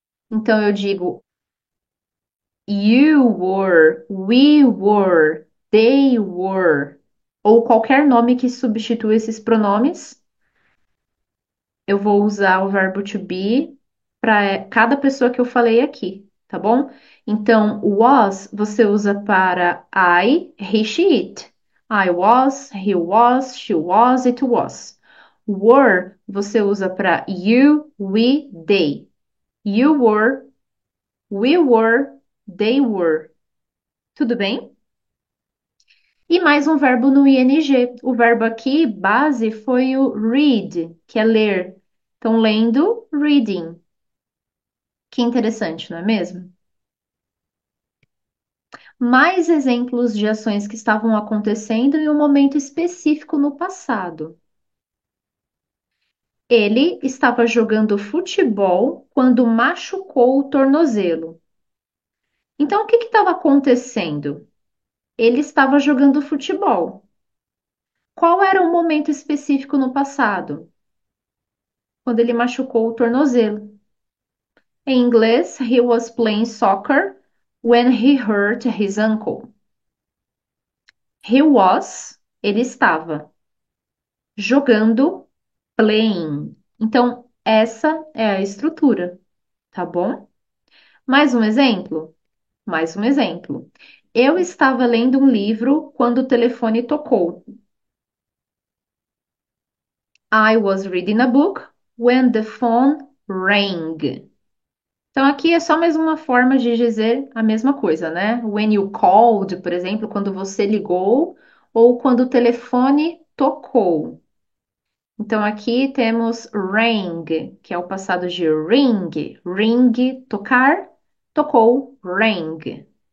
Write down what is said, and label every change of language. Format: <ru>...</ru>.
<pt>Então eu digo</pt> <en>you were, we were, they were,</en> <pt>ou qualquer nome que substitua esses pronomes, eu vou usar o verbo to be para cada pessoa que eu falei aqui, tá bom? Então, was você usa para I, he, she, it.</pt> <en>I was, he was, she was, it was.</en> <pt>Were você usa para you, we, they.</pt> <en>You were, we were, they were.</en> <pt>Tudo bem? E mais um verbo no ing. O verbo aqui, base, foi o read, que é ler. Então, lendo, reading. Que interessante, não é mesmo? Mais exemplos de ações que estavam acontecendo em um momento específico no passado. Ele estava jogando futebol quando machucou o tornozelo. Então, o que estava acontecendo? Ele estava jogando futebol. Qual era o momento específico no passado? Quando ele machucou o tornozelo. Em inglês,</pt> <en>he was playing soccer when he hurt his ankle. He was,</en> <pt>ele estava jogando,</pt> <en>playing.</en> <pt>Então, essa é a estrutura, tá bom? Mais um exemplo? Mais um exemplo. Eu estava lendo um livro quando o telefone tocou.</pt> <en>I was reading a book when the phone rang.</en> <pt>Então, aqui é só mais uma forma de dizer a mesma coisa, né?</pt> <en>When you called,</en> <pt>por exemplo, quando você ligou, ou quando o telefone tocou. Então, aqui temos rang, que é o passado de ring. Ring, tocar, tocou, rang.</pt>